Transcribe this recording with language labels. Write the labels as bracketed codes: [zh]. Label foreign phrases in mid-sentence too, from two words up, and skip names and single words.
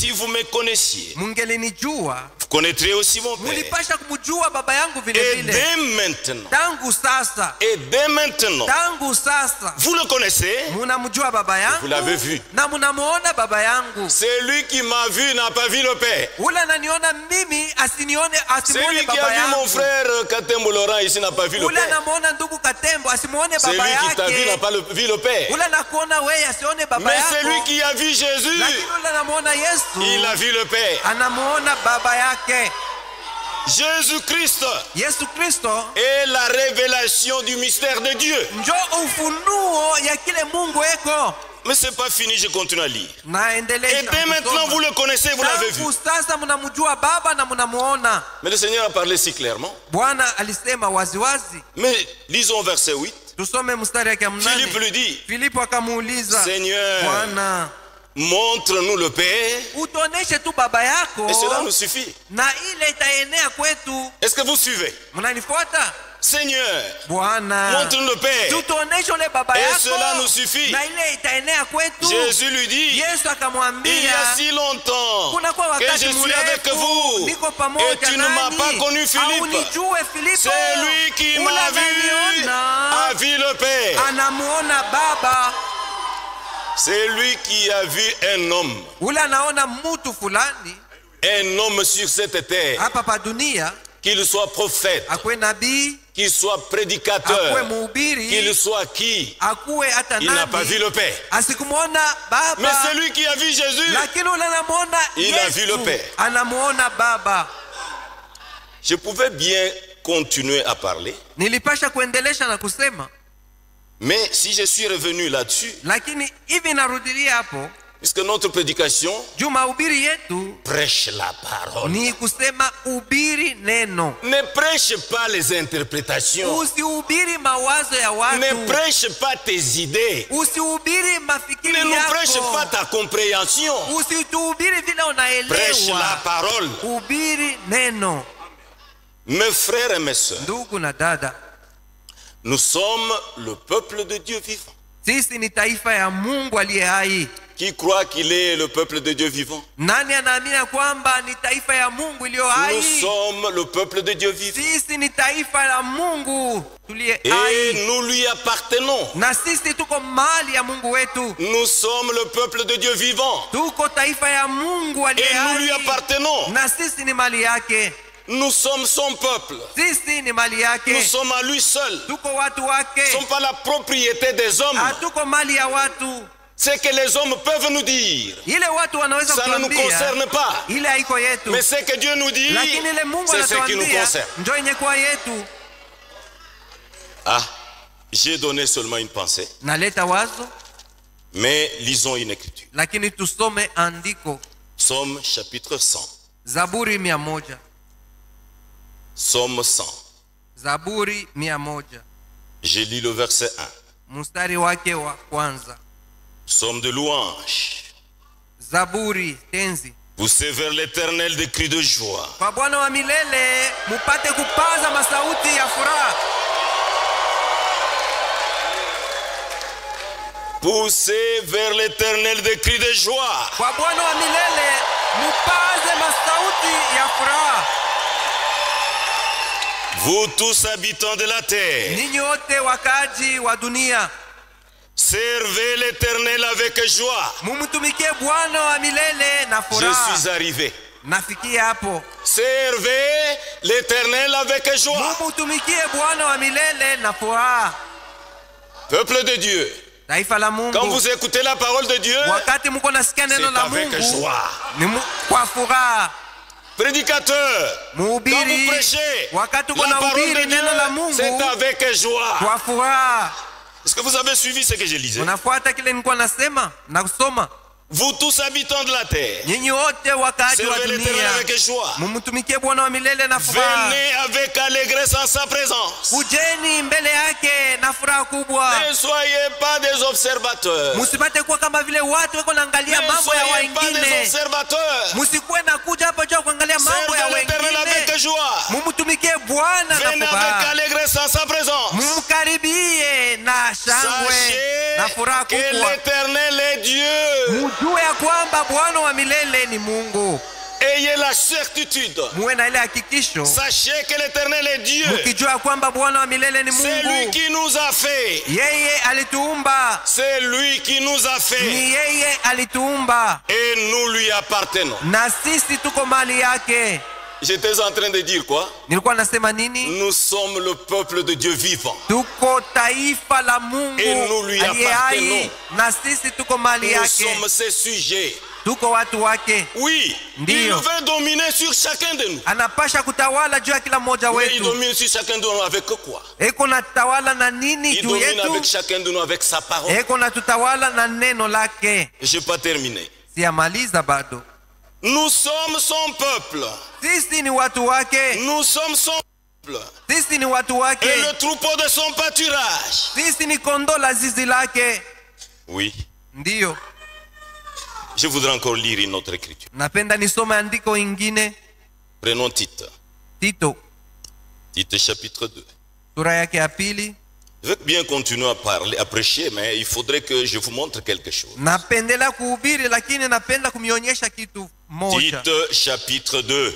[fr] Si vous me connaissiez, [sw] Mungelinijua, [fr] vous connaîtriez aussi mon Père. [sw] mulipasha kumjua Baba yangu vile [fr] Et [sw] vile. [fr] dès maintenant, [sw] Tangu sasa, tangu sasa [fr] vous le connaissez, [sw] munamjua Baba [fr] vous l'avez [sw] yangu [fr] vu. [sw] na munamuona Baba yangu. [fr] Celui qui m'a vu n'a pas vu le Père. [sw] Ule ananiona mimi asimuone [fr] Celui qui a [sw] Baba [fr] vu mon [sw] yangu. [fr] frère Katembo Laurent ici n'a pas vu le [sw] Ule [fr] Père. [sw] anamuona ndugu Katembo asimuone [fr] Celui [sw] Baba [fr] qui t'a vu n'a [sw] yake. [fr] pas vu le Père. [sw] Ule anakuona wewe asione Baba [fr] Mais [sw] yako. [fr] celui qui a vu Jésus, [sw] Lakini ule anamuona Yesu, [fr] il a vu le Père. [sw] anamuona Baba yake. [fr] Jésus-Christ [sw] Yesu Kristo [fr] est la révélation du mystère de Dieu. [sw] njo ufunuo ya kile Mungu eko. [fr] Mais c'est pas fini, je continue à lire. [sw] Naendelea. [fr] Et dès maintenant, vous le connaissez, vous l'avez vu. [sw] Tangu sasa mnamjua Baba na mnamuona. [fr] Mais le Seigneur a parlé si clairement. [sw] Bwana alisema waziwazi. [fr] Mais lisons verset 8. [sw] Tusome mstari yake ya 8. [fr] Philippe lui dit, [sw] Filipo akamuuliza, [fr] Seigneur, [sw] Bwana, [fr] montre-nous le Père [sw] utuoneshe tu Baba yako [fr] et cela nous suffit. [sw] na ile itaenea kwetu. [fr] Est-ce que vous suivez? [sw] Mnanifuata? [fr] Seigneur, [sw] Bwana, [fr] montre-nous le Père. [sw] tutuoneshe ule baba [fr] Et [sw] yako, [fr] cela nous suffit. [sw] na ile itaenea kwetu. [fr] Jésus lui dit, [sw] Yesu [fr] il y a [sw] akamwambia, [fr] si longtemps [sw] kunakuwa [fr] que [sw] wakati [fr] je suis avec [sw] mrefu [fr] vous [sw] niko [fr] et [sw] pamoja [fr] tu ne m'as [sw] nanyi, [fr] pas connu, Philippe. [sw] haunijue Filipo. [fr] C'est lui qui [sw] Ule [fr] m'a vu, [sw] ananiona, [fr] a vu le Père. [sw] anamuona Baba. [fr] C'est lui qui a vu un homme. [sw] Ule anaona mtu fulani [fr] Un homme sur cette terre. [sw] hapa pa dunia, [fr] Qu'il soit prophète, [sw] akuwe nabii, [fr] qu'il soit [sw] akuwe [fr] prédicateur, [sw] mhubiri, [fr] qu'il soit qui, [sw] akuwe hata [fr] il n'a pas vu [sw] nani, [fr] le Père. [sw] asikumwona Baba. [fr] Mais celui qui a vu Jésus, [sw] Lakini ule anamuona [fr] il a vu le [sw] Yesu, [fr] Père. [sw] anamuona Baba. [fr] je pouvais bien continuer à parler, [sw] Nilipasha kuendelesha na kusema, [fr] mais si je suis revenu là-dessus, [sw] lakini hivi narudilia hapo, [fr] puisque notre prédication [sw] juu mahubiri yetu [fr] prêche la parole. [sw] ni kusema ubiri neno. [fr] Ne prêche pas les interprétations. [sw] Usihubiri mawazo ya [fr] Ne [sw] watu, [fr] prêche pas tes idées. [sw] usihubiri [fr] Ne [sw] mafikiri [fr] nous prêche pas [sw] yako, [fr] ta compréhension. [sw] usituhubiri vile [fr] Prêche la [sw] unaelewa. [fr] parole. [sw] Ubiri neno. [fr] Mes frères et mes sœurs, [sw] Ndugu na dada, [fr] nous sommes le peuple de Dieu vivant. [sw] sisi ni taifa ya Mungu aliye hai. [fr] Qui croit qu'il est le peuple de Dieu vivant? [sw] Nani anaamini kwamba ni taifa ya Mungu iliyo [fr] Nous [sw] hai? [fr] sommes le peuple de Dieu vivant. [sw] Sisi ni taifa la Mungu tuliye [fr] Et [sw] hai, [fr] nous lui appartenons. [sw] na sisi tuko mali ya Mungu wetu. [fr] Nous sommes le peuple de Dieu vivant. [sw] Tuko taifa ya Mungu aliye [fr] Et nous lui [sw] hai, [fr] appartenons. [sw] na sisi ni mali yake. [fr] Nous sommes son peuple. [sw] Sisi ni mali [fr] Nous [sw] yake, [fr] sommes à lui seul. [sw] tuko watu [fr] Nous ne [sw] wake, [fr] sommes pas la propriété des hommes. [sw] hatuko mali ya watu. [fr] Ce que les hommes peuvent nous dire, [sw] Ile watu wanaweza [fr] ça ne nous [sw] kutuambia [fr] concerne pas. [sw] ile haiko yetu, [fr] Mais ce que Dieu nous dit, [sw] lakini ile Mungu [fr] c'est ce qui nous [sw] anatuambia [fr] concerne. [sw] ndio yenye kuwa yetu. [fr] Ah, j'ai donné seulement une pensée, [sw] Naleta wazo, [fr] mais lisons une écriture. [sw] lakini tusome andiko. [fr] Psaume chapitre 100. [sw] Zaburi 100. [fr] Psaume 100. [sw] Zaburi 100. [fr] Je lis le verset 1. [sw] Mstari wake wa kwanza. [fr] Psaume de louange. [sw] Zaburi tenzi. [fr] Poussez vers l'Éternel des cris de joie. [sw] Kwa Bwana wa milele mupate kupaza masauti ya furaha. [fr] Poussez vers l'Éternel des cris de joie. [sw] Kwa Bwana wa milele mupaze masauti ya furaha. [fr] Vous tous habitants de la terre, [sw] Ninyi wote wakaji wa dunia, [fr] servez l'Éternel avec joie. [sw] mumtumikie Bwana wa milele na [fr] Je [sw] furaha. [fr] suis arrivé. [sw] Nafikia hapo. [fr] Servez l'Éternel avec joie. [sw] Mumtumikie Bwana wa milele na furaha. [fr] Peuple de Dieu, [sw] Taifa la [fr] quand [sw] Mungu, [fr] vous écoutez la parole de Dieu, [sw] wakati mko nasikia [fr] c'est [sw] neno la [fr] avec [sw] Mungu [fr] joie. [sw] ni kwa furaha. [fr] Prédicateur, quand vous [sw] Mhubiri, [fr] prêchez [sw] wakati uko [fr] la [sw] na [fr] parole de [sw] hubiri neno la [fr] Dieu, [sw] Mungu [fr] c'est avec joie. [sw] kwa furaha. [fr] Est-ce que vous avez suivi ce que je lisais? [sw] Unafuata kile nilikuwa nasema na kusoma. [fr] Vous tous habitants de la terre, [sw] Nyinyi wote wakaaji wa [fr] servez l'Éternel [sw] dunia, [fr] avec joie. [sw] mumtumikie Bwana wa milele na furaha. [fr] Venez avec allégresse en sa présence. [sw] Kujeni mbele yake na furaha kubwa. [fr] Ne soyez pas des observateurs. [sw] Musipate kuwa kama vile watu wako naangalia [fr] Ne [sw] mambo ya [fr] soyez pas des [sw] wengine. [fr] observateurs. [sw] Musikuwe na kuja hapa juu kuangalia mambo ya [fr] Servez l'Éternel avec [sw] wengine. [fr] joie. [sw] Mumtumikie Bwana na [fr] Venez avec [sw] furaha. [fr] allégresse en sa présence. [sw] Mumkaribie na shangwe na furaha [fr] Sachez que [sw] kubwa. [fr] l'Éternel est Dieu. [sw] Mujue ya kwamba Bwana wa milele ni Mungu. [fr] Ayez la certitude. [sw] Muwe na ile hakikisho, [fr] Sachez que l'Éternel est Dieu. [sw] mukijua kwamba Bwana wa milele ni [fr] C'est lui [sw] Mungu. [fr] qui nous a fait. [sw] Yeye alituumba, [fr] C'est lui qui nous a fait. [sw] ni yeye alituumba, [fr] Et nous lui appartenons. [sw] na sisi tuko mali yake. [fr] J'étais en train de dire quoi? [sw] Nilikuwa nasema nini? [fr] Nous sommes le peuple de Dieu vivant. [sw] Tuko taifa la Mungu [fr] Et nous lui [sw] aliye hai, [fr] appartenons. [sw] na sisi tuko mali [fr] Nous [sw] yake, [fr] sommes ses sujets. [sw] tuko watu wake. [fr] Oui, [sw] Ndiyo. [fr] il veut dominer sur chacun de nous. [sw] Anapasha kutawala juu ya kila mmoja [fr] Mais il [sw] wetu. [fr] domine sur chacun de nous avec quoi? [sw] Eko na tutawala na nini [fr] Il [sw] juu [fr] domine [sw] yetu? [fr] avec chacun de nous avec sa parole. [sw] Eko na tutawala na neno lake. [fr] Je n'ai pas terminé. [sw] Siyamaliza bado. [fr] Nous sommes son peuple. [sw] Sisi ni watu wake, [fr] Nous sommes son peuple. [sw] sisi ni watu wake, [fr] Et le troupeau de son pâturage. [sw] sisi ni kondoo la zizi lake. [fr] Oui. [sw] Ndiyo, [fr] Je voudrais encore lire une autre écriture. [sw] napenda nisome andiko ingine. [fr] Prenons Tite. [sw] Tito, [fr] Tite chapitre 2. [sw] sura yake ya pili. [fr] Je veux bien continuer à parler, à prêcher, mais il faudrait que je vous montre quelque chose. [sw] Napendela kuhubiri lakini napenda kumionyesha kitu moja. [fr] Tite chapitre 2.